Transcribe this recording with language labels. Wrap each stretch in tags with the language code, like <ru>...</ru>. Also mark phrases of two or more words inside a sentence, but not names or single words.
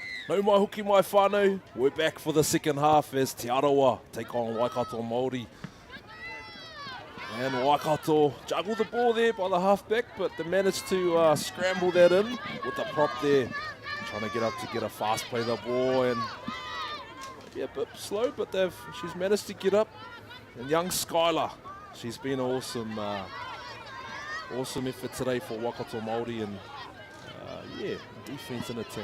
<mi>No mai hoki mai whānau.</mi> <en>We're back for the second half as Te Aroa take on Waikato Māori. And Waikato juggled the ball there by the halfback, but they managed to scramble that in with the prop there. Trying to get up to get a fast play the ball, and maybe a bit slow, but she's managed to get up. And young Skylar, she's been an awesome effort today for Waikato Māori, and yeah, defense and attack.</en>